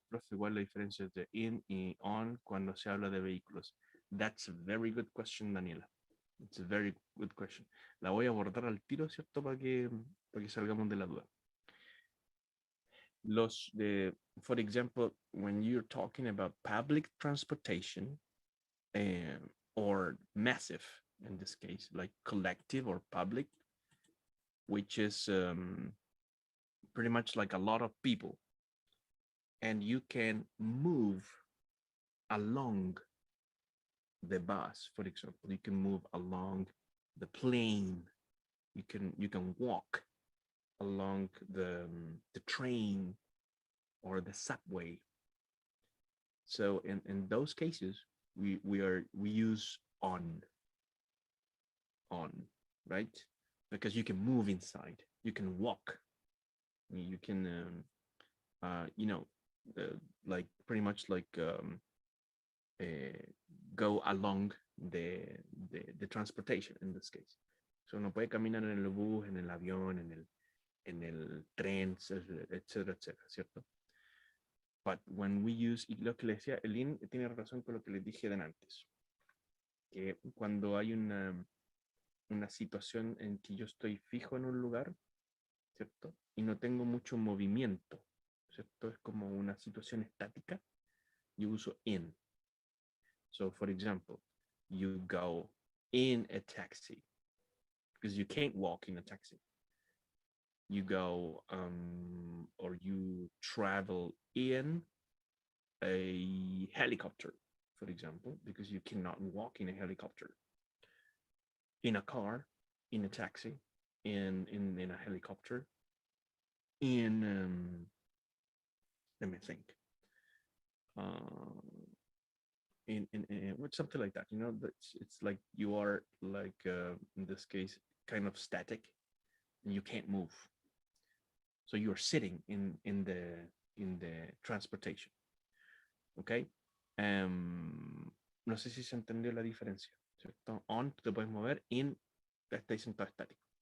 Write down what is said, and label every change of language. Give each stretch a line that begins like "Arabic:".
Spanish: Igual la diferencia es de in y on cuando se habla de vehículos.
English: That's a very good question, Daniela. It's a very good question.
Spanish: La voy a abordar al tiro, ¿cierto? Para que salgamos de la duda.
English: For example, when you're talking about public transportation or massive, in this case, like collective or public, which is pretty much like a lot of people, and you can move along the bus, for example, you can move along the plane, you can walk along the train or the subway. So in those cases, we use on, right? Because you can move inside, you can walk, you can like pretty much like go along the transportation in this case.
Spanish: So no puede caminar en el bus, en el avión, en el tren, etcétera, etcétera, ¿cierto?
English: But when we use,
Spanish: y lo que le decía, Elin tiene razón con lo que les dije de antes, que cuando hay una situación en que yo estoy fijo en un lugar, ¿cierto? Y no tengo mucho movimiento, ¿cierto? Es como una situación estática, yo uso in.
English: So, for example, you go in a taxi because you can't walk in a taxi. You go or you travel in a helicopter, for example, because you cannot walk in a helicopter. In a car, in a taxi, in a helicopter, in let me think. In something like that, it's like you are like in this case kind of static and you can't move, so you're sitting in the transportation. Okay.
Spanish: No sé si se entendió la diferencia, ¿cierto? On, te puedes mover, in, estáis sentado estático.